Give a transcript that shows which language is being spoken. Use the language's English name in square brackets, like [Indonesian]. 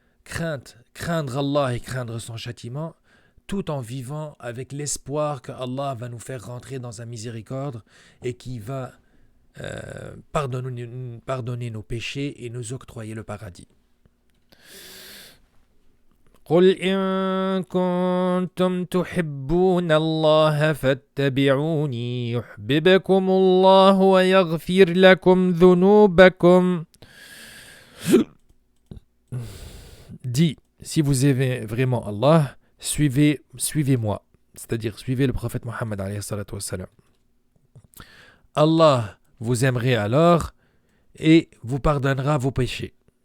[French] Craindre Allah et craindre son châtiment, tout en vivant avec l'espoir que Allah va nous faire rentrer dans sa miséricorde et qu'il va pardonner nos péchés et nous octroyer le paradis. [Arabic] قل إن كنتم تحبون الله فاتبعوني يحببكم الله ويغفر لكم ذنوبكم. [French] Dis, si vous aimez vraiment Allah, suivez-moi, c'est-à-dire suivez le prophète Mohammed [Arabic] alayhi salatu wassalam. [French] Allah vous aimerait alors et vous pardonnera vos péchés.